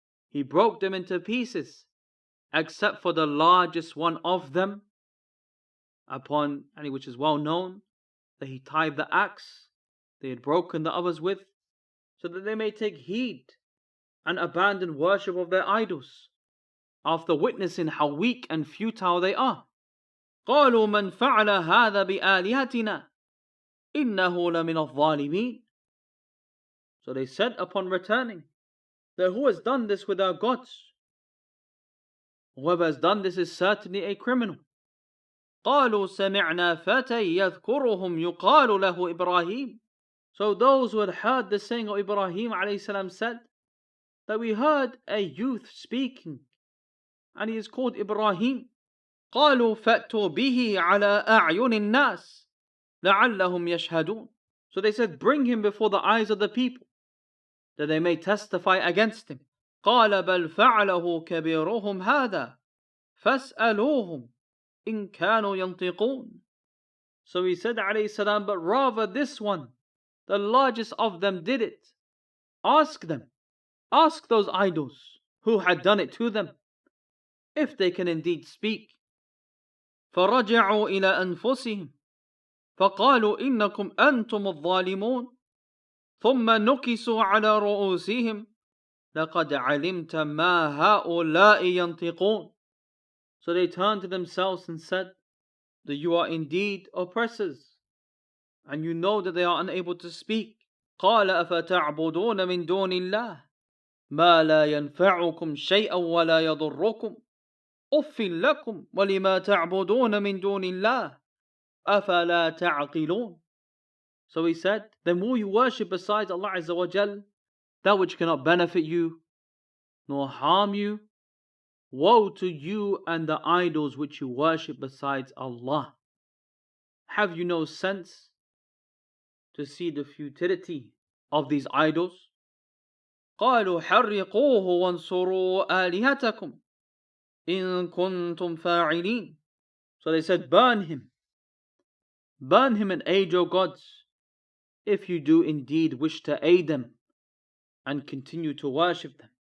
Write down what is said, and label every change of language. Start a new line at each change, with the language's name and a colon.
English: He broke them into pieces, except for the largest one of them, upon which is well known, that he tied the axe they had broken the others with, so that they may take heed and abandon worship of their idols, after witnessing how weak and futile they are.
Arabic: قالوا من فعل هذا بآلهتنا إنه لمن الظالمين.
English: So they said upon returning, that who has done this with our gods? Whoever has done this is certainly a criminal.
Arabic: قالوا سمعنا فتى يذكرهم يقال له إبراهيم.
English: So those who had heard the saying of Ibrahim alayhi salam said, that we heard a youth speaking, and he is called Ibrahim.
Arabic: قالوا فأتوا به على أعين الناس لعلهم يشهدون.
English: So they said, bring him before the eyes of the people, that they may testify against him.
Arabic: قال بل فعله كبيرهم هذا فاسألوهم إن كانوا ينطقون.
English: So he said alayhi salam, but rather this one, the largest of them, did it. Ask them, ask those idols who had done it to them, if they can indeed speak.
Arabic: فرجعوا إلى أنفسهم فقالوا إنكم أنتم الظالمون ثم نكسوا على رؤوسهم لقد علمت ما هؤلاء ينطقون.
English: So they turned to themselves and said, that you are indeed oppressors, and you know that they are unable to speak.
Arabic: قال أفتعبدون من دون الله ما لا ينفعكم شيئا ولا يضركم أف لكم ولما تعبدون من دون الله أفلا تعقلون.
English: So he said, then will you worship besides Allah Azza wa Jal that which cannot benefit you nor harm you? Woe to you and the idols which you worship besides Allah. Have you no sense to see the futility of these idols?
Arabic: قالوا حرقوه وانصروا آلهتكم إن كنتم فاعلين.
English: So they said, burn him and aid your gods, if you do indeed wish to aid them and continue to worship them.